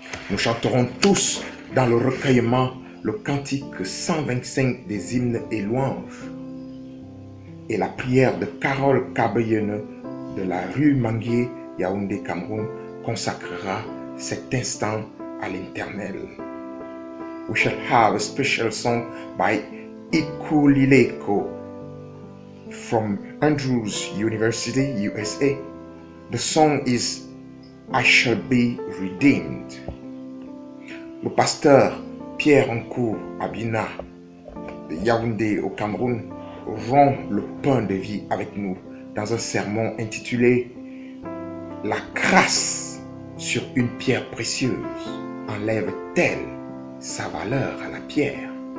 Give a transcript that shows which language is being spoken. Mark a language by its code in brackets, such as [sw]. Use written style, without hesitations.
[fr] Nous chanterons tous dans le recueillement le cantique 125 des hymnes et louanges et la prière de Carole Kabeyene de la rue Manguier, Yaoundé, Cameroun, consacrera cet instant à l'Éternel. [en] We shall have a special song by Ikulileko from Andrews University, USA. The song is I Shall Be Redeemed. [fr] Le pasteur Pierre Nkou Abina de Yaoundé au Cameroun rompt le pain de vie avec nous dans un sermon intitulé La grâce sur une pierre précieuse enlève-t-elle sa valeur à la pierre?